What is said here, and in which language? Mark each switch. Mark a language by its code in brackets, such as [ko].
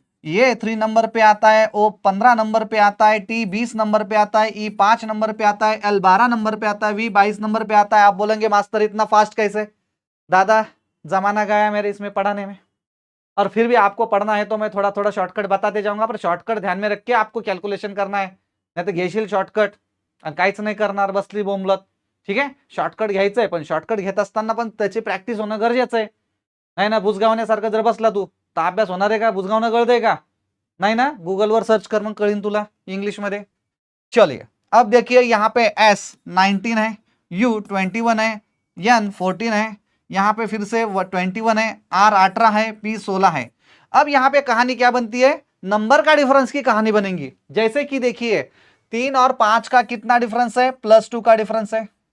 [hi] ये 3 नंबर पे आता है, O 15 नंबर पे आता है, T 20 नंबर पे आता है, E 5 नंबर पे आता है, L 12 नंबर पे आता है, V 22 नंबर पे आता है। आप बोलेंगे मास्टर इतना फास्ट कैसे, दादा जमाना गया मेरे इसमें पढ़ाने में, और फिर भी आपको पढ़ना है तो मैं थोड़ा थोड़ा शॉर्टकट बताते जाऊंगा, पर शॉर्टकट ध्यान में रख के आपको कैलकुलेशन करना है, [mr] नाही तर घेशील शॉर्टकट आणि काहीच नाही करणार, बसली बोंबलत, ठीक आहे। शॉर्टकट घ्यायचंय, पण शॉर्टकट घेत असताना पण त्याची प्रॅक्टिस होणं गरजेचं आहे, नाही ना बुजगावण्यासारखं जर बसला तू तर अभ्यास होणार आहे का, बुजगावणं कळतंय का, नाही ना, गूगलवर सर्च कर, मग कळीन तुला इंग्लिश मध्ये। [hi] चलिए अब देखिए यहाँ पे S 19 है, U 21 है, N 14 है, यहाँ पे फिर से 21 है, R 18 है, P 16 है। अब यहाँ पे कहानी क्या बनती है, नंबर का डिफरेंस की कहानी बनेगी। जैसे कि देखिए 3 और 5 का कितना डिफरेंस है, +2 का डिफरेंस है।